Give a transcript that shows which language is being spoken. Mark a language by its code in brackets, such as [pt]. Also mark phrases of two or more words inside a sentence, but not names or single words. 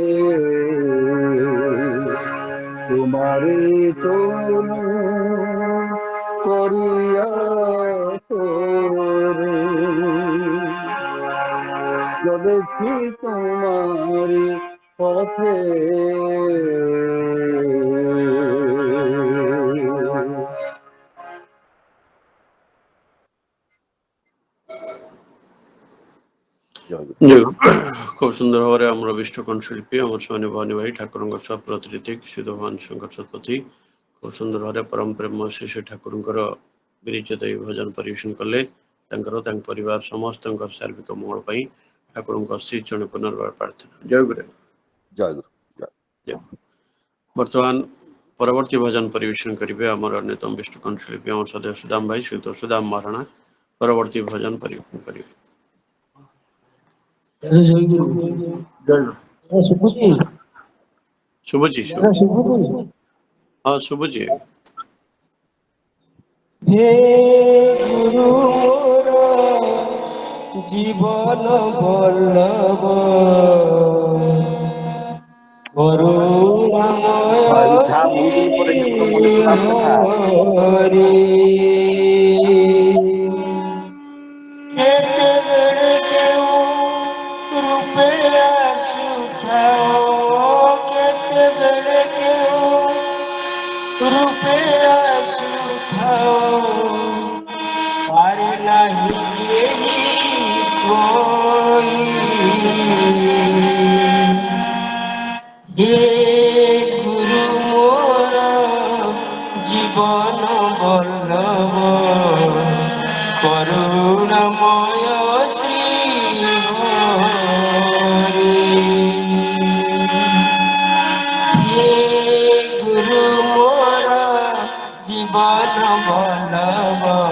[bn] তোমারে চরণ করিয়া তোরে চলেছি তোমারি পথে [or] ଖୁବ ସୁନ୍ଦର ଭାବେ ଆମର ବିଷ୍ଟ କଣ୍ଠଶିଳ୍ପୀ ଆମର ସେମାନେ ଭବାନୀ ଭାଇ ଠାକୁରଙ୍କ ସହ ପ୍ରତିନିଧି ଶ୍ରୀ ଭଗବାନ ଶଙ୍କର ଶତପଥୀ ଖୁବ ସୁନ୍ଦର ଭାବରେ ପରମ ପ୍ରେମ ଶ୍ରୀ ଶ୍ରୀ ଠାକୁରଙ୍କର ବିରିଚିତ ଭଜନ ପରିବେଷଣ କଲେ। ତାଙ୍କର ତାଙ୍କ ପରିବାର ସମସ୍ତଙ୍କର ସାର୍ବିକ ମଙ୍ଗଳ ପାଇଁ ଠାକୁରଙ୍କ ଶ୍ରୀ ଚରଣ ପୁନର୍ବାର ପ୍ରାର୍ଥନା। ଜୟ ଗୁରୁ। ଜୟ ଗୁରୁ। ଜୟ। ବର୍ତ୍ତମାନ ପରବର୍ତ୍ତୀ ଭଜନ ପରିବେଷଣ କରିବେ ଆମର ଅନ୍ୟତମ ବିଷ୍ଟ କଣ୍ଠଶିଳ୍ପୀ ଆମର ସଦସ୍ୟ ସୁଦାମ ଭାଇ ଶ୍ରୀଯୁକ୍ତ ସୁଦାମ ମହାରଣା ପରବର୍ତ୍ତୀ ଭଜନ ପରିବେଷଣ କରିବେ। ଶୁଭୁଛି ହଁ ଶୁଭୁଛି। ହେ ଗୁରୁ ମୋର ଜୀବନ ବଲ୍ଲଭ କରୁଣାମୟ ଯାହା ବହୁତ ଦିନ ପରେ श्री ଠାକୁର ମନେ ପଡିଲା କଥା हरि केतेବେଳେ କେଉଁ ରୂପେ ଆସୁଥାଅ କେତେବେଳେ କେଉଁ ରୂପେ ଆସୁଥାଅ ପାରେ ନାହିଁ କେହି କହି ହେ ଗୁରୁ ମୋର ଜୀବନ ବଲ୍ଲଭ କରୁଣାମୟ ଶ୍ରୀ ହରି ହେ ଗୁରୁ ମୋର ଜୀବନ ବଲ୍ଲଭ